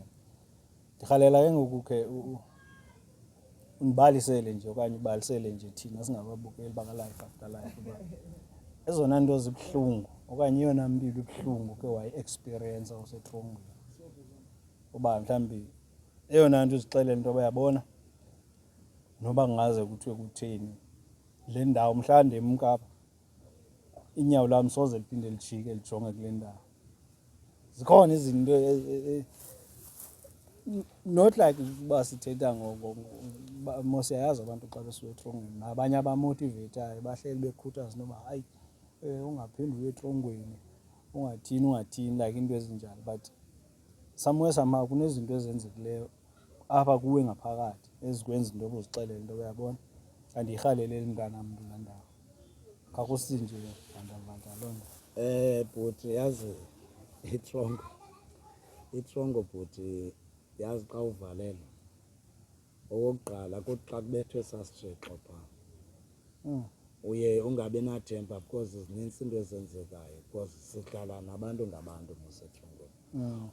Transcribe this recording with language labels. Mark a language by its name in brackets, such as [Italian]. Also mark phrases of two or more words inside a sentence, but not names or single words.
[Xhosa] Ndirhalela ke ngoku ke undibalisele nje okanye ubalisele nje thina singababukeli baka-Life After Life uba ezona nto zibuhlungu okanye eyona mpilo ibuhlungu ke wayi-experience usetrongweni, uba mhlawumbi eyona nto uzixelele into yoba yabona noba kungaze kuthiwe kutheni le ndawo mhla ndemka apha inyawo lam soze liphinde lijike lijonge kule ndawo. Zikhona izinto [English] not like [Xhosa] uba sithetha mos siyayazi abantu xa besuka etrongweni nabanye abamotiveyithayo bahleli bekhuthaza into yoba hayi ungaphinde uye etrongweni ungathini like into ezinjalo, [English] but somewhere somehow [Xhosa] kunezinto ezenzekileyo apha kuwe ngaphakathi ezikwenza into yoba uzixelele into yoba yabona andiyirhaleleli mntanam kulaa ndawo. Khakusinje vandavanda loo nto. Bhuti yazi itrongo bhuti yazi xa uvalelwe okokuqala kuthi xa kubethwe sasitshixo phaa uye ungabi nathemba because zinintsi into ezenzekayo because sihlala nabantu ngabantu mosetrongweni.